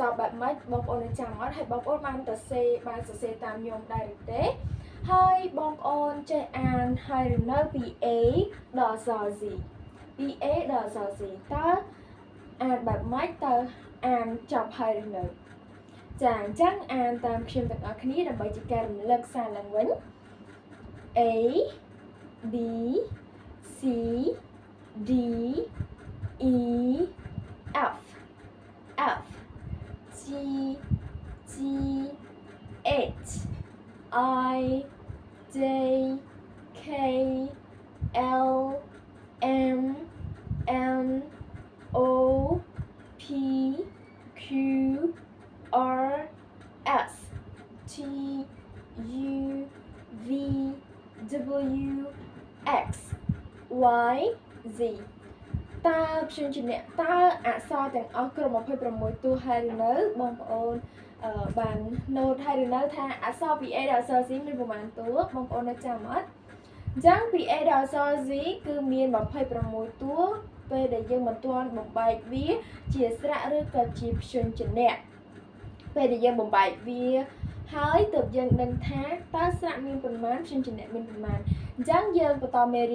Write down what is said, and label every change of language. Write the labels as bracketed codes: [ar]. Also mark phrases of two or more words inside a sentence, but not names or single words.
[km] របែបម៉េចបងប្អូននៅចាំអត់ហើយបងប្អូនបានសរសេរតាមខ្ញុំដែរឬទេហើយបងប្អូនចេះអានហើយឬនៅពី A ដល់ Z ពី A ដល់ Z តើអានបែបម៉េចតើអានចប់ហើយឬនៅចាអញ្ចឹងអានតាមខ្ញុំទាំងអស់គ្នាដើម្បីជាការរំលឹកសារឡើងវិញ [en] A B C D E F G H I J K L M N O P Q R S T U V W X Y Z [km] តើព្យញ្ជនៈតើអក្សរទាំងអស់ក្រុម26តួហើយឬនៅបងប្អូនបាន note ហើយឬនៅថាអក្សរពី A ដល់ Z មានប្រមាណតួបងប្អូននៅចាំអត់អញ្ចឹងពី A ដល់ Z គឺមាន26តួពេលដែលយើងមិនទាន់បំបែកវាជាស្រៈឬក៏ជាព្យញ្ជនៈពេលដែលយើងបំបែកវាហើយទើបយើងដឹងថាតើស្រៈមានប៉ុន្មានព្យញ្ជនៈមានប៉ុន្មានអញ្ចឹងយើងបន្តមេរៀន